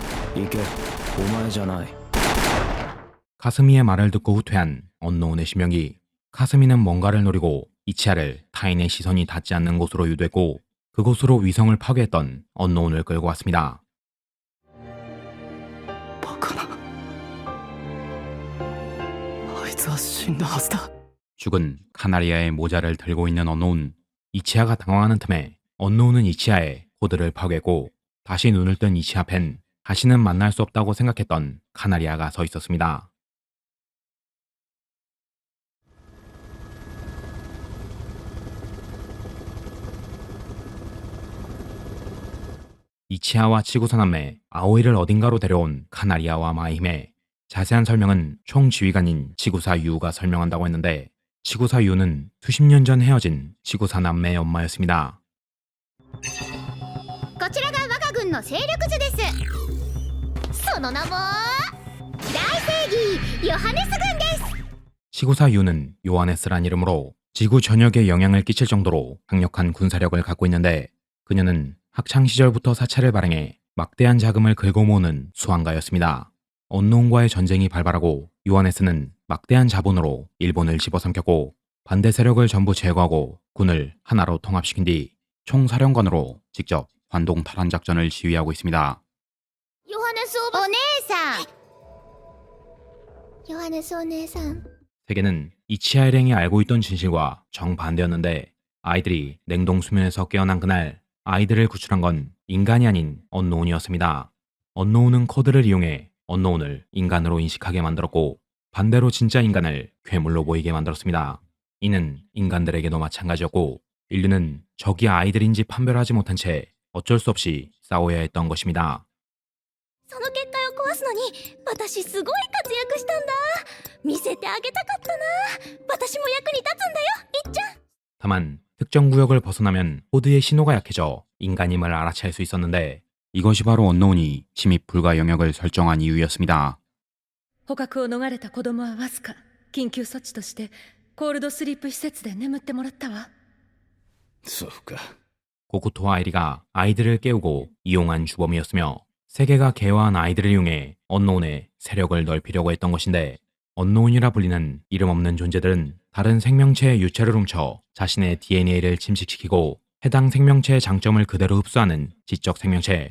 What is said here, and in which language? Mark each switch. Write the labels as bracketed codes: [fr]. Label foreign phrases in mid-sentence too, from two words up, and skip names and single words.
[ja] 行け、お前じゃない。 [ko] 카스미의 말을 듣고 후퇴한 언노운의 심령이 카스미는 뭔가를 노리고 이치아를 타인의 시선이 닿지 않는 곳으로 유도했고 그곳으로 위성을 파괴했던 언노운을 끌고 왔습니다. [ja] バカな。あいつは死んだはずだ。 [ko] 죽은 카나리아의 모자를 들고 있는 언노운. 이치아가 당황하는 틈에 언노운은 이치아의 코드를 파괴했고 다시 눈을 뜬 이치아 앞엔 다시는 만날 수 없다고 생각했던 카나리아가 서 있었습니다. 이치아와 치구사 남매 아오이를 어딘가로 데려온 카나리아와 마이힘의 자세한 설명은 총지휘관인 치구사 유우가 설명한다고 했는데 치구사 유우는 수십 년 전 헤어진 치구사 남매의 엄마였습니다. [ja] こちらが我が軍の勢力図です。その名も大正義ヨハネス軍です。 [ko] 치구사 유우는 요하네스란 이름으로 지구 전역에 영향을 끼칠 정도로 강력한 군사력을 갖고 있는데 그녀는 학창 시절부터 사찰을 발행해 막대한 자금을 긁어 모으는 수환가였습니다. 언노운과의 전쟁이 발발하고 요하네스는 막대한 자본으로 일본을 집어삼켰고 반대 세력을 전부 제거하고 군을 하나로 통합시킨 뒤 총사령관으로 직접 관동 탈환 작전을 지휘하고 있습니다. [ja] ヨハネスお姉さん。ヨハネスお姉さん。 [ko] 세계는 이치아 일행이 알고 있던 진실과 정반대였는데 아이들이 냉동 수면에서 깨어난 그날 아이들을 구출한 건 인간이 아닌 언노운이었습니다. 언노운은 코드를 이용해 언노운을 인간으로 인식하게 만들었고 반대로 진짜 인간을 괴물로 보이게 만들었습니다. 이는 인간들에게도 마찬가지였고 인류는 적이 아이들인지 판별하지 못한 채 어쩔 수 없이 싸워야 했던 것입니다. [ja] その結界を壊すのに私すごい活躍したんだ。見せてあげたかったな。私も役に立つんだよ、いっちゃん。 [ko] 다만 특정 구역을 벗어나면 코드의 신호가 약해져 인간임을 알아챌 수 있었는데 이것이 바로 언노운이 침입 불가 영역을 설정한 이유였습니다. [ja] 捕獲を逃れた子供はわずか緊急措置としてコールドスリープ施設で眠ってもらったわ。そうか。 [ko] 고쿠토와 아이리가 아이들을 깨우고 이용한 주범이었으며 세계가 개화한 아이들을 이용해 언노운의 세력을 넓히려고 했던 것인데 언노운이라 불리는 이름 없는 존재들은 다른 생명체의 유체를 훔쳐 자신의 DNA를 침식시키고 해당 생명체의 장점을 그대로 흡수하는 지적 생명체.